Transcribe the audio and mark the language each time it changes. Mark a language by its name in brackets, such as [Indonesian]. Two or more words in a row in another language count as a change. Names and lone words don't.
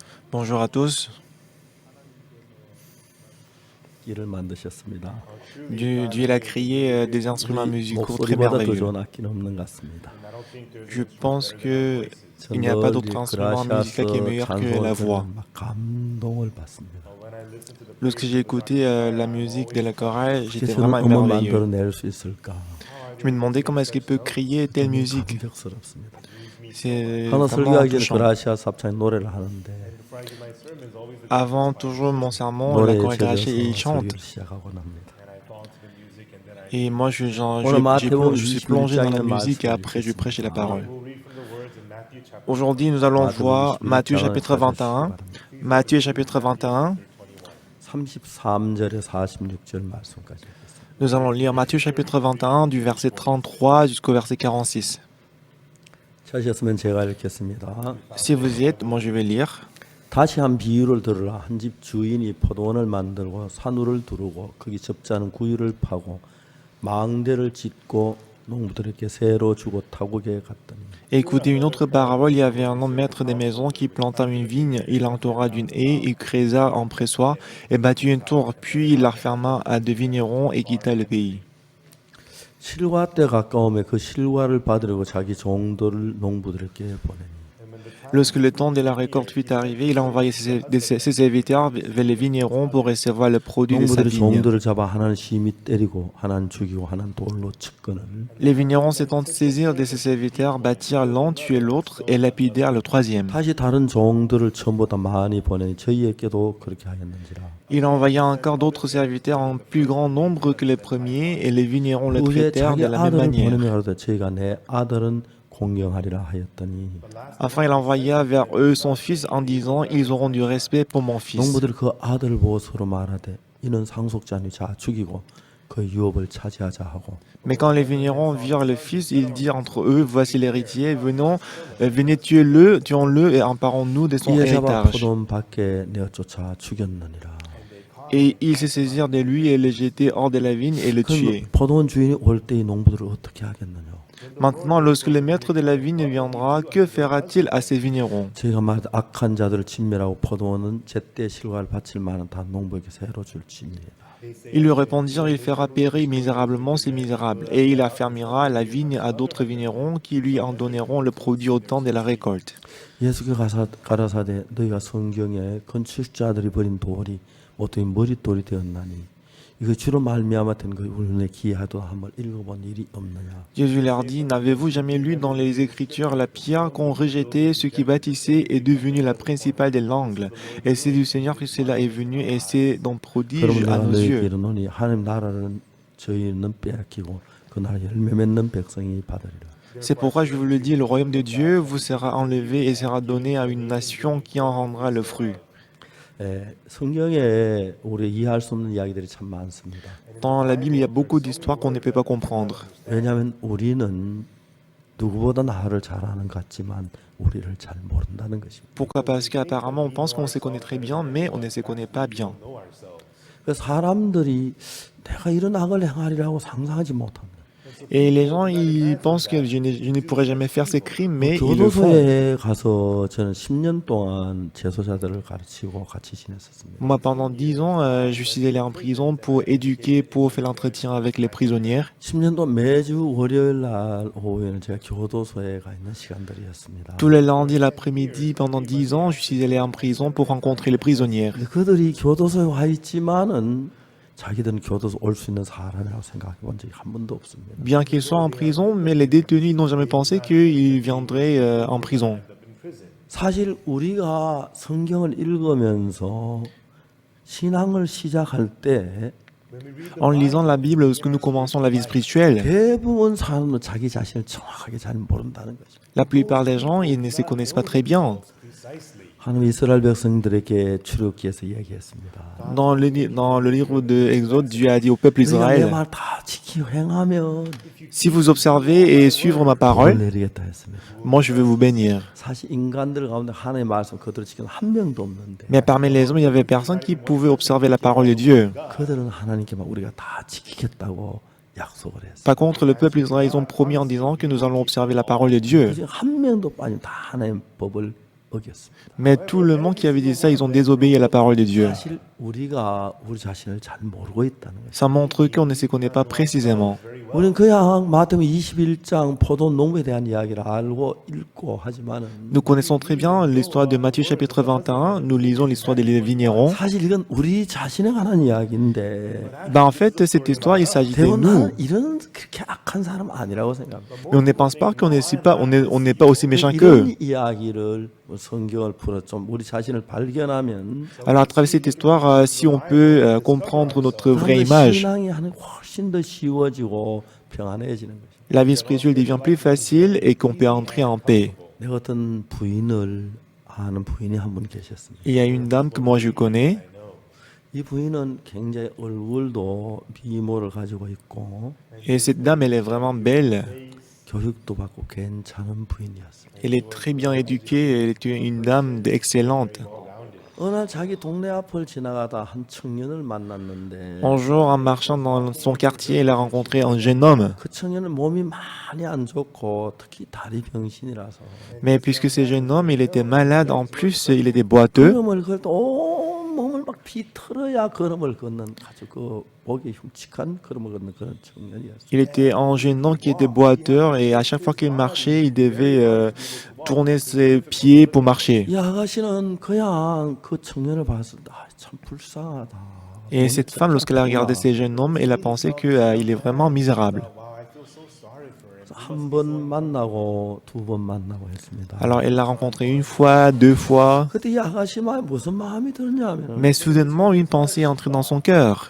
[French] Bonjour à tous. [Korean] 악기를 만드셨습니다. [French] Dieu a créé des instruments [Korean] 우리 [French] musicaux très [Korean] 목소리보다 더 [French] merveilleux. [Korean] 좋은 악기는 없는 것 같습니다. [French] Je pense qu'il n'y a pas [Korean] 늘 [French] d'autre instrument musical qui est [Korean] 그라시아스 [French] meilleur que la [Korean] 찬송을 [French] voix. [Korean] 들으면 막 감동을 받습니다. [French] Lorsque j'ai écouté la musique de la chorale, [Korean] 어떻게 [French] j'étais [Korean] 저런 [French] vraiment [Korean] 음을 [French] émerveillé. [Korean] 만들어낼 수 있을까? [French] Je me demandais comment est-ce qu'il peut créer telle [Korean] 너무 [French] musique. [Korean] 감격스럽습니다. [French] C'est [Korean] 하나 [French] vraiment [Korean] 설교하기 전에 [French] touchant. [Korean] 그라시아스 합창이 노래를 하는데 [French] Avant toujours mon sermon, la [Korean] 노래에 [French] chorale [Korean] 젖어서 [French] il chante. [Korean] 설교를 시작하고 납니다. [French] Et moi, [Korean] 오늘 마태복음 [French] je suis plongé dans la [Korean] 21장의 [French] musique et [Korean] 말씀을 [French] après je prêchais la parole. [Korean] 읽겠습니다. [French] Aujourd'hui, nous allons voir Matthieu chapitre 21. Matthieu chapitre 21. [Korean] 33절에 46절 말씀까지 읽겠습니다. [French] Nous allons lire Matthieu chapitre 21 du verset 33 jusqu'au verset 46. [Korean] 찾으셨으면 제가 읽겠습니다. [French] Si vous y êtes, moi je vais lire. [Korean] 다시 한 비유를 들으라. 한 집 주인이 포도원을 만들고 산울을 두르고 거기 접지 않은 구유를 파고 망대를 짓고 농부들에게 새로 주고 타국에 갔더니. [French] Écoutez une autre parabole. Il y avait un homme maître des maisons qui planta une vigne, il l'entoura d'une haie, il creusa un pressoir et bâtit une tour, puis il la referma à deux vignerons et quitta le pays. [Korean] 실과 때 가까움에 그 실과를 받으려고 자기 종들을 농부들에게 보내니. [French] Lorsque le temps de la récolte fut arrivé, il a envoyé ses serviteurs vers les vignerons pour recevoir le produit de sa [Korean] 농부들이 [French] vigne. [Korean] 종들을 잡아 하나는 심히 때리고 하나는 죽이고 하나는 돌로 쳤거늘. [French] Les vignerons s'étant saisis de ses serviteurs, battirent l'un, tuèrent l'autre et lapidèrent le troisième. [Korean] 다시 다른 종들을 처음보다 많이 보내니 저희에게도 그렇게 하였는지라. [French] Il envoya encore d'autres serviteurs en plus grand nombre que les premiers, et les vignerons le [Korean] 후에 [French] traitèrent [Korean] 자기 [French] de la même [Korean] 아들을 [French] manière. [Korean] 보내며 가로되 저희가 내 아들은 공경하리라 하였더니. [French] Enfin, il envoya vers eux son fils en disant, ils auront du respect pour mon fils. [Korean] 농부들이 그 아들을 보고 서로 말하되 이는 상속자니 자 죽이고 그 유업을 차지하자 하고. [French] Mais quand les vignerons virent le fils, ils dirent entre eux, voici l'héritier, venez tuons-le et emparons-nous de son [Korean] 이에 잡아 [French] héritage. [Korean] 포도원 밖에 내어 쫓아 죽였느니라. [French] Et ils se saisirent de lui et le jetaient hors de la vigne et le tuaient. [Korean] 그럼 포도원 주인이 올 때 이 농부들을 어떻게 하겠느냐? [French] Maintenant, lorsque le maître de la vigne viendra, que fera-t-il à ces vignerons? [Korean] 저희가 말하되 악한 자들을 진멸하고 포도원은 제때 실과를 바칠 만한 다 농부에게 새로 줄지니라. [French] Ils lui répondirent, il fera périr misérablement ces misérables, et il affermira la vigne à d'autres vignerons qui lui en donneront le produit au temps de la récolte. [Korean] 예수께 가라사대 너희가 성경에 건축자들이 버린 돌이 어떻게 머릿돌이 되었나니 이거 주로 말미암아 된 그 울음에 기하도 한번 읽어본 일이 없느냐. [French] Jésus leur dit, n'avez-vous jamais lu dans les Écritures la pierre qu'ont rejetée ceux qui bâtissaient est devenue la principale des l'angle, et c'est du Seigneur que cela est venu, et c'est donc prodige [Korean] 그러면 [French] à [Korean] 내가 [French] nos [Korean] 너희에게 [French] yeux. [Korean] 이르노니 하나님 나라는 저희는 빼앗기고 그 나라 열매 맺는 백성이 받으리라. [French] C'est pourquoi je vous le dis, le royaume de Dieu vous sera enlevé et sera donné à une nation qui en rendra le fruit. [Korean] 성경에 우리 이해할 수 없는 이야기들이 참 많습니다. [French] Dans la Bible, il y a beaucoup d'histoires qu'on ne peut pas comprendre. [Korean] 왜냐하면 우리는 누구보다 나를 잘 아는 것 같지만 우리를 잘 모른다는 것입니다. [French] Pourquoi? Parce qu'apparemment, on pense qu'on se connaît très bien, mais on ne se connaît pas bien. [Korean] 그래서 사람들이 내가 이런 악을 행하리라고 상상하지 못합니다. [French] Et les gens, ils pensent que je ne pourrai jamais faire ces crimes, mais ils le font. [Korean] 교도소에 가서 저는 10년 동안 재소자들을 가르치고 같이 지냈었습니다. [French] Moi, pendant 10 ans, je suis allé en prison pour éduquer, pour faire l'entretien avec les prisonnières. [Korean] 10년 동안 매주 월요일 날 오후에는 제가 교도소에 가 있는 시간들이었습니다. [French] Tous les lundis l'après-midi, pendant 10 ans, je suis allé en prison pour rencontrer les prisonnières. [Korean] 근데 그들이 교도소에 와 있지만은 자기들은 교도소 올 수 있는 사람이라고 생각해 본 적이 한 번도 없습니다. [French] Bien qu'ils soient en prison, mais les détenus n'ont jamais pensé qu'ils viendraient en prison. [Korean] 사실 우리가 성경을 읽으면서 신앙을 시작할 때 [French] En lisant la Bible, lorsque nous commençons la vie spirituelle, [Korean] 대부분 사람은 자기 자신을 정확하게 잘 모른다는 것입니다. [French] la plupart des gens, ils ne se connaissent pas très bien. [Korean] 하나님 이스라엘 백성들에게 출애굽기에서 얘기했습니다. [French] Dans le livre de Exode, Dieu a dit au peuple [Korean] 너희가 내 [French] Israël, [Korean] 말 다 지키고 행하면 [French] si vous observez et suivre ma [Korean] 복을 [French] parole, [Korean] 내리겠다 했습니다. [French] moi je vais vous bénir. [Korean] 사실 인간들 가운데 하나님의 말씀 그들을 지키는 한 명도 없는데 [French] Mais parmi les hommes, il y avait personne qui pouvait observer la parole de Dieu. [Korean] 그들은 하나님께 막 우리가 다 지키겠다고 약속을 했어요. [French] Par contre, le peuple Israël, ils ont promis en disant que nous allons observer la parole de Dieu. [Korean] 한 명도 빠지면 다 하나님의 법을 어겼습니다. [French] Mais tout le monde qui avait dit ça, ils ont désobéi à la parole de Dieu. [Korean] 사실 우리가 우리 자신을 잘 모르고 있다는 거죠. [French] Ça montre qu'on ne se connaît pas précisément. [Korean] 우리는 그냥 마태복음 21장 포도 농부에 대한 이야기를 알고 읽고 하지만은 [French] Nous connaissons très bien l'histoire de Matthieu chapitre 21. Nous lisons l'histoire des vignerons. [Korean] 사실 이건 우리 자신에 관한 이야기인데 [French] En fait, cette histoire, il s'agit de [Korean] 대부분 [French] nous. [Korean] 나는 이런 그렇게 악한 사람 아니라고 생각합니다. [French] Mais on ne pense pas qu'on n'est pas, on n'est pas aussi méchant qu'eux. [Korean] 이런 이야기를 성경을 풀어 좀 우리 자신을 발견하면 [French] Alors, à travers cette histoire, si on peut comprendre notre vraie image, [Korean] 신앙이 하는 훨씬 더 쉬워지고 평안해지는 거죠. [French] la vie spirituelle devient plus facile et qu'on peut entrer en paix. [Korean] 내 어떤 부인을 아는 부인이 한 분 계셨습니다. [French] Il y a une dame que moi je connais. [Korean] 이 부인은 굉장히 얼굴도 미모를 가지고 있고 [French] Et cette dame, elle est vraiment belle. [Korean] 교육도 받고 괜찮은 부인이었습니다. [French] Elle est très bien éduquée. Elle est une dame excellente. [Korean] 어느 날 자기 동네 앞을 지나가다 한 청년을 만났는데 [French] Un jour, en marchant dans son quartier, elle a rencontré un jeune homme. [Korean] 그 청년은 몸이 많이 안 좋고 특히 다리 병신이라서 [French] Mais puisque ce jeune homme, il était malade, en plus, il était boiteux. [Korean] 걸음을 걸 때 온 몸을 막 비틀어야 걸음을 걷는 아주 그 보기 흉측한 걸음을 걷는 그런 청년이었어요. [French] Il était un jeune homme qui était boiteur et à chaque fois qu'il marchait, il devait tourner ses pieds pour marcher. [Korean] 이 아가씨는 그냥 그 청년을 봤을 때 참 불쌍하다. [French] Et cette femme, lorsqu'elle a regardé ce jeune homme, elle a pensé qu'il est vraiment misérable. [Korean] 한 번 만나고 두 번 만나고 했습니다. [French] Alors elle l'a rencontré une fois, deux fois. [Korean] 그때 이 아가씨 마음에 무슨 마음이 들냐면 [French] Mais soudainement, une pensée est entrée dans son cœur.